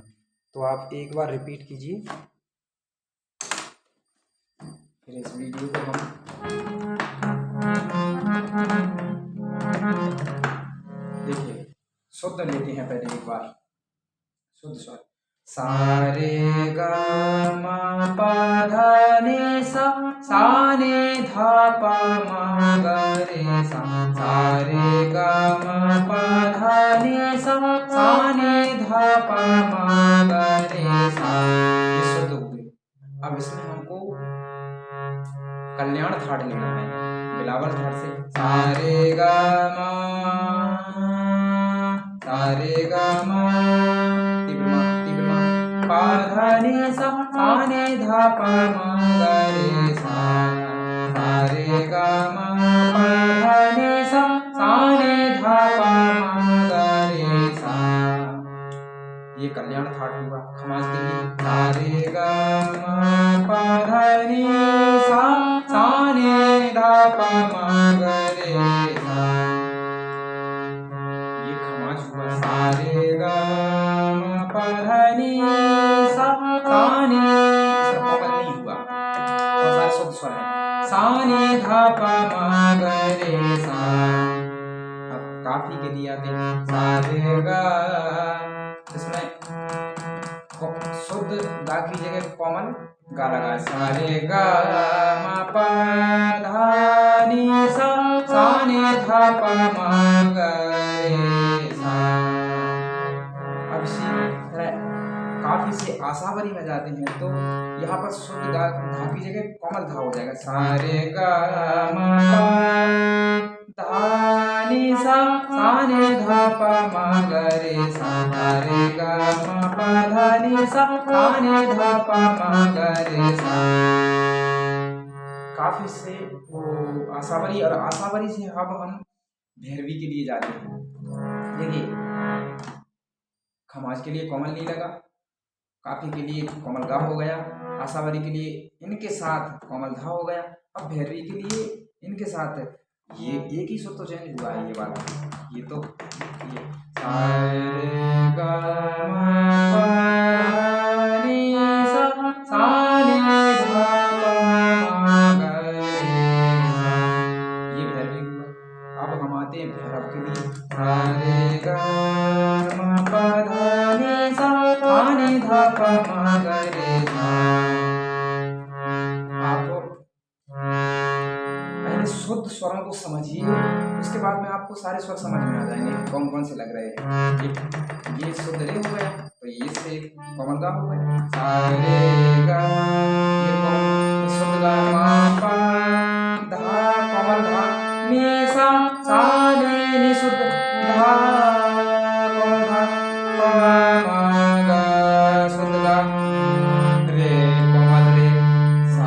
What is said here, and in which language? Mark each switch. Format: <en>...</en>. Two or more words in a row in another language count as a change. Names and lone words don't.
<hi>तो आप एक बार रिपीट कीजिए, फिर इस वीडियो को हम देखिए शुद्ध लेते हैं पहले एक बार, शुद्ध स्वर। सा रे गा मा पा धा नी सा, सा नी धा पा मा गा रे सा, सा रे गा मा पा धा नी सा, सा नी धा पा मा गा रे सा, ये शुद्ध हो गए। अब इसमें हमको कल्याण थाट लेना है, बिलावल थाट से। सा रे गा मा, सा रे ग म तीव्र म पा धा नि सा सा नि धा प म ग रे सा रे ग म पा धा नि सा सा नि धा प म ग रे सा। ये कल्याण थाट हुआ खमाज के लिए। सा रे ग म पा धा नि सा सा नि धा प म ग रे सा। ये खमाज हुआ। सा रे ग म पा धा नि सा सा नि, इसका कोमल नहीं हुआ और सारे शुद्ध स्वर है। सा नि धा प म ग रे सा। अब काफी के लिए आते हैं। सा रे ग, इसमें शुद्ध गा की जगह कोमल गा लगा। सा रे ग म प धा नि सा सा नि धा प म ग रे सा। अब इसी तरह काफी से आसावरी में जाते हैं तो यहाँ पर शुद्ध गा धा की जगह कोमल धा हो जाएगा। सा रे ग म प धा नि सा सा नि धा प म ग रे सा। रे ग म प धा नि सा सा नि धा प म ग रे सा। काफी से वो आसावरी और आसावरी से अब हम भैरवी के लिए जाते हैं। देखिए खमाज के लिए कोमल नहीं लगा, काफी के लिए कोमल गा हो गया, आसावरी के लिए इनके साथ कोमल धा हो गया। अब भैरवी के लिए इनके साथ ये एक ही सुर तो चेंज हुआ है, ये वाला ये तो ये सा रे ग म प धा नि सा सा नि धा प म ग रे सा। ये भैरवी हुआ। अब हम आते हैं भैरव के लिए। सा रे ग म प धा नि सा सा नि धा प म ग रे सा। आप पहले शुद्ध स्वरों को समझिए, उसके बाद में आपको सारे स्वर समझ में आ जाएंगे कौन कौन से लग रहे हैं। ये शुद्ध रे हो गया तो ये से कोमल गा हो गया। सा रे ग ये शुद्ध गा म प धा कोमल धा नि सा सा नि शुद्ध धा कोमल धा प म ग शुद्ध गा रे कोमल रे सा।</hi>